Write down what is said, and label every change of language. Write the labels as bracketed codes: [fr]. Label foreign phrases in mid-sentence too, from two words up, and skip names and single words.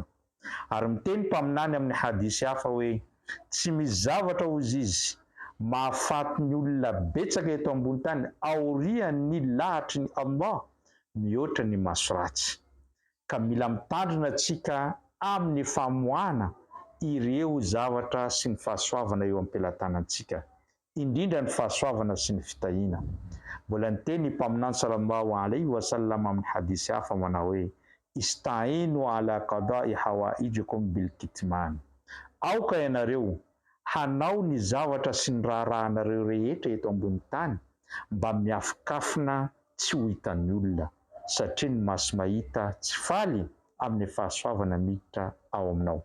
[mg] Ary miteny mpaminany amin'ny hadisy hafa hoe: "Tsy misy zavatra hozy izy mahafaty ny olona betsaka eto ambony tany aorian'ny lahatry ny Allah mihoatra ny maso ratsy." Ka mila mitandrina antsika amin'ny famoahana ireo zavatra sy ny fahasoavana eo am-pelantanantsika, indrindra ny fahasoavana sy ny fitahiana. Mbola niteny mpaminany [ar] صلى الله عليه وسلم [mg] amin'ny hadisy hafa manao hoe: [ar] "استعينوا على قضاء حوائجكم بالكتمان." [mg] Aoka ianareo hanao ny zavatra sy ny raharahanareo rehetra eto ambony tany mba miafokafona tsy ho hitan'ny olona, satria ny maso mahita tsy faly amin'ny fahasoavana miditra ao aminao.